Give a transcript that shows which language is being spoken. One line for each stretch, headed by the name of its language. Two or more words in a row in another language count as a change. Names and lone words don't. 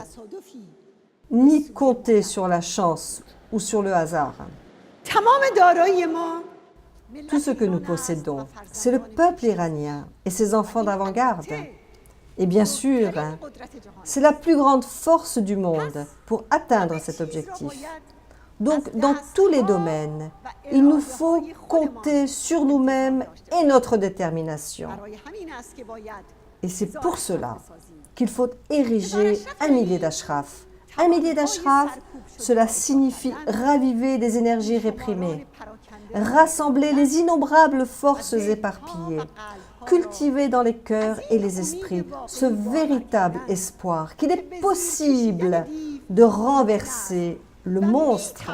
Persian: تصادفی.
French: ni compter sur la chance ou sur le hasard.
Persian: تمام دارایی ما
French: Tout ce que nous possédons, c'est le peuple iranien et ses enfants d'avant-garde. Et bien sûr, c'est la plus grande force du monde pour atteindre cet objectif. Donc, dans tous les domaines, il nous faut compter sur nous-mêmes et notre détermination.
Persian: برای همین است که باید
French: Et c'est pour cela qu'il faut ériger un millier d'ashraf. Un millier d'ashraf, cela signifie raviver des énergies réprimées, rassembler les innombrables forces éparpillées, cultiver dans les cœurs et les esprits ce véritable espoir qu'il est possible de renverser le monstre.